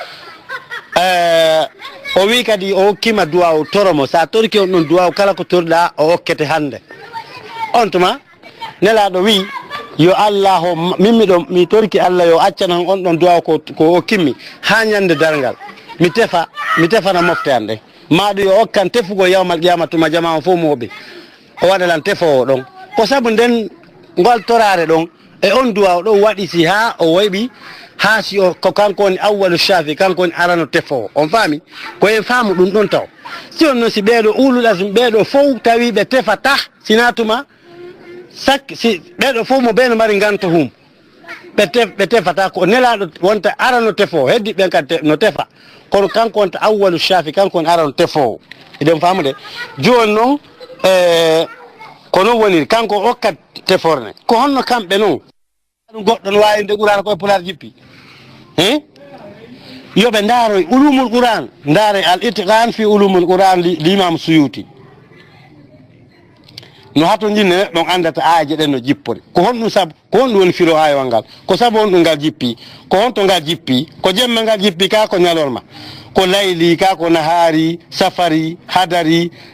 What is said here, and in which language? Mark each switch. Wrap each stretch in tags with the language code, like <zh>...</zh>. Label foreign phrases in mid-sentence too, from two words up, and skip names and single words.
<ff>o wi kadi o hokkima duwaw toromo sa torki on ɗon duwaw kala ko torɗa o hokkete hande on tuma nelaɗo wi yo Allah o mimmiɗo mi torki Allah yo accanan on ɗon duwaw ko hokkimmi ha ñande dargal mi tefana mofte ande maɗo yo hokkan tefugo</ff> <ar>يوم القيامة</ar> <ff>tuma jama o fof moɓe o waɗalan tefowo ɗon ko saabu nden ngol torare ɗon e on duwaw ɗo waɗi si ha o weɓi ha si o ko kanko woni</ff> <ar>أول شافع</ar> <ff>kanko woni arano tefowo on faami ko en faamu ɗum ɗon taw si on noon si ɓeeɗo</ff> <ar>أولو العزم</ar> <ff>ɓeeɗo fof tawi ɓe tefata sina tuma si ɓeeɗo fof mo ɓeeno mari ganto hum ɓe tefata ko nelaɗo wonta arano tefowo heddi ɓen kadi no tefa kono kanko wonta</ff> <ar>أول شافع</ar> <ff>kanko woni arano tefowo eɗen faamude joni noon ko noon woniri kanko hokkat teforne ko honno kamɓe noon ɗum goɗɗo no wawi nde Qur'an koye Pulaar jippi yoɓe daaroy</ff> <ar>علوم القرآن</ar> <ff>daare</ff> <ar>الإتقان في علوم القرآن</ar> <ff>l'imam Suyuti no hato jinne ɗon andata aaje ɗen no jippori ko honɗum saabu ko honɗum woni firo ayewal ngal ko saabu honɗum ngal jippi ko honto ngal jippi ko jemma ngal jippi ka ko ñalorma ko layli ka ko nahari</ff> <ar>سفري حضري</ar>